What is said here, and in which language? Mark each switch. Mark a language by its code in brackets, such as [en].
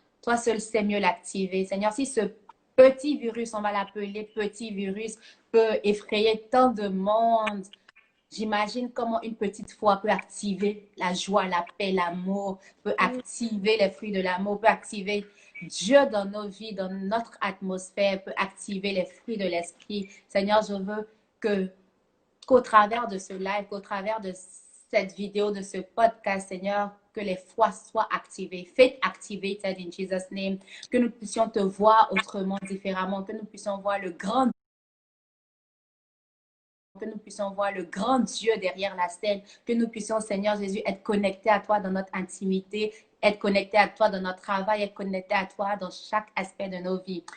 [fr] Toi seul sais mieux l'activer. Seigneur, si ce petit virus, on va l'appeler petit virus, peut effrayer tant de monde, j'imagine comment une petite foi peut activer la joie, la paix, l'amour, peut activer les fruits de l'amour, peut activer Dieu dans nos vies, dans notre atmosphère, peut activer les fruits de l'esprit. Seigneur, je veux que qu'au travers de ce live, qu'au travers de cette vidéo, de ce podcast, Seigneur, que les foi soient activées. [en] Faith activated in Jesus' name. [fr] Que nous puissions te voir autrement, différemment. Que nous puissions voir le grand que nous puissions voir le grand Dieu derrière la scène, que nous puissions, Seigneur Jésus, être connectés à toi dans notre intimité, être connectés à toi dans notre travail, être connectés à toi dans chaque aspect de nos vies.